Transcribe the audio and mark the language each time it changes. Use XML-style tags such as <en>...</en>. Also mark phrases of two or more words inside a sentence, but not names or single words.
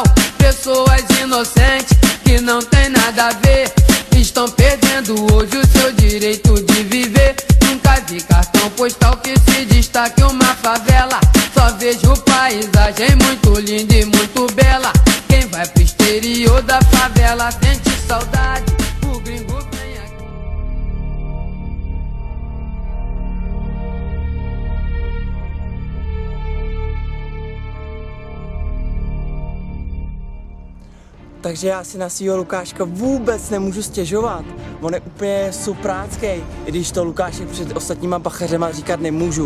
<pt>Pessoas inocentes que não tem nada a ver estão perdendo hoje o seu direito de viver. Nunca vi cartão postal que se destaque uma favela, só vejo paisagem muito linda e muito bela. Quem vai pro exterior da favela sente saudade, o gringo vem aqui.</pt> <cs>Takže já si na svýho Lukáška vůbec nemůžu stěžovat. On je úplně supráckej, i když to Lukášek před ostatníma bachařema říkat nemůžu.</cs>